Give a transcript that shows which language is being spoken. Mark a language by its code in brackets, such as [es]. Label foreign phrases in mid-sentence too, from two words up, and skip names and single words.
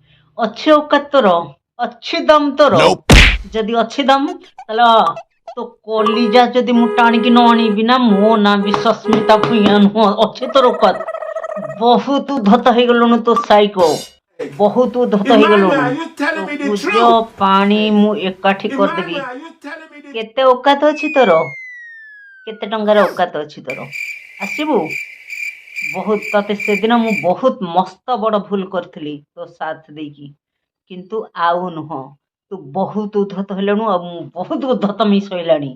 [or] ଅଛି ଔକାତ ତୋର? ଅଛି ଦମ ତୋର? Nope. ଯଦି ଅଛି ଦମ ତାହେଲେ ତୋ କଲିଜା ଯଦି ମୁଁ ଟାଣିକି ନ ଆଣିବି ନା, ମୋ ନା ବି ସସ୍ମିତା ଭୂୟାଁ ନୁହଁ। ଅଛି ତୋର ଔକାତ? ବହୁତ ଉଦ୍ଧତ ହେଇଗଲୁଣୁ ତୋ ସାଇକୋ, ବହୁତ ଉଦ୍ଧତ Emmanuel, ହେଇଗଲୁଣୁ। [en] are you [or] ତୋ [en] telling me the [or] ପୂଜ [en] truth? [or] ପାଣି ମୁଁ ଏକାଠି କରିଦେବି। [en] Emmanuel, are you telling me the [or] କେତେ ଔକାତ ଅଛି ତୋର? କେତେ ଟଙ୍କାର ଔକାତ ଅଛି ତୋର? ଆସିବୁ? ବହୁତ ତତେ ସେଦିନ ମୁଁ ବହୁତ ମସ୍ତ ବଡ଼ ଭୁଲ କରିଥିଲି ତୋ ସାଥ ଦେଇକି, କିନ୍ତୁ ଆଉ ନୁହଁ। ତୁ ବହୁତ ଉଦ୍ଧତ ହେଲୁଣୁ ଆଉ ମୁଁ ବହୁତ ଉଦ୍ଧତ ମିସ୍ ସଇଲାଣି।